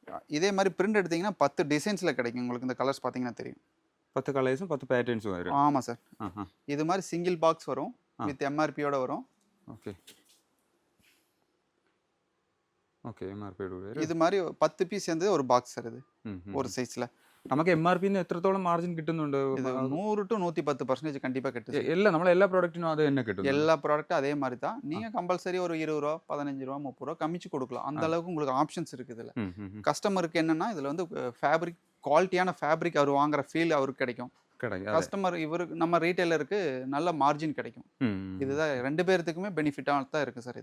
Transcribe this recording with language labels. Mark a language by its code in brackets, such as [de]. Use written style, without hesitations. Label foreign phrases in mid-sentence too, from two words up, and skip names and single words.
[ta] இதே மாதிரி பிரிண்ட் எடுத்தீங்கன்னா 10 டிசைன்ஸில் கிடைக்கும் உங்களுக்கு. இந்த கலர்ஸ் பார்த்தீங்கன்னா தெரியும். 10 கலர்ஸும் 10 பேட்டர்ன்ஸும் வரும். ஆமாம் சார். ஆஹா. இது மாதிரி [en] single box [ta] வரும் வித் எம்ஆர்பியோட வரும். [en] okay okay. [ta] எம்ஆர்பியோட வரும். இது மாதிரி 10 பீஸ் சேர்ந்து ஒரு பாக்ஸ் சார் இது ஒரு சைஸில். [ml] നമുക്ക് എംആർപിന്ന് എത്രത്തോളം മാർജിൻ കിട്ടുന്നുണ്ട്? [ta] இது 100 to 110% கண்டிப்பாக கிட்டுது. [ml] എല്ലാ പ്രോഡക്റ്റിനും അത് തന്നെ കിട്ടും. [ta] எல்லா ப்ராடக்ட்டும் அதே மாதிரி தான். நீங்கள் கம்பல்சரி ஒரு 20 ரூபா 15 ரூபா 30 ரூபா கம்மிச்சு கொடுக்கலாம். அந்த அளவுக்கு உங்களுக்கு ஆப்ஷன்ஸ் இருக்குது இதில். கஸ்டமருக்கு என்னன்னா இதில் வந்து ஃபேப்ரிக் குவாலிட்டியான ஃபேப்ரிக் அவர் வாங்குற ஃபீல் அவருக்கு கிடைக்கும். கஸ்டமர் இவருக்கு நம்ம ரீட்டைலருக்கு நல்ல மார்ஜின் கிடைக்கும். இதுதான் 2 பேர்த்துக்குமே பெனிஃபிட்டாக தான் இருக்குது சார்.